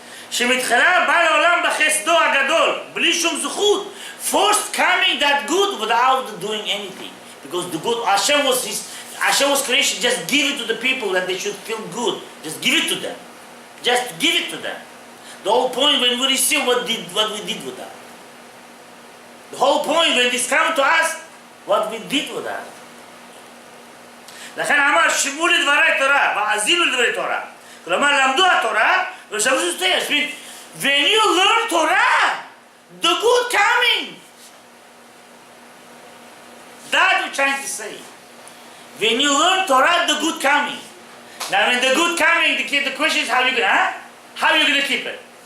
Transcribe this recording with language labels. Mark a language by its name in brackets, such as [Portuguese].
[Hebrew] שמתחילה בא לעולם בחסדו הגדול, בלי שום זכות, [English] first coming that good without doing anything. Because the good, Hashem was creation, just give it to the people that they should feel good. Just give it to them. Just give it to them. The whole point when we receive what we did with that. The whole point when this comes to us, what we did with that. [Hebrew] לכן אמר, שמעו לדברי תורה, והאזינו לדברי תורה. כלומר, למדו התורה, ושמעו שתהיה. [English] When you learn Torah, the good coming. That's what I'm trying to say. When you learn Torah, the good coming. Now, when the good coming, the question is how you gonna keep it?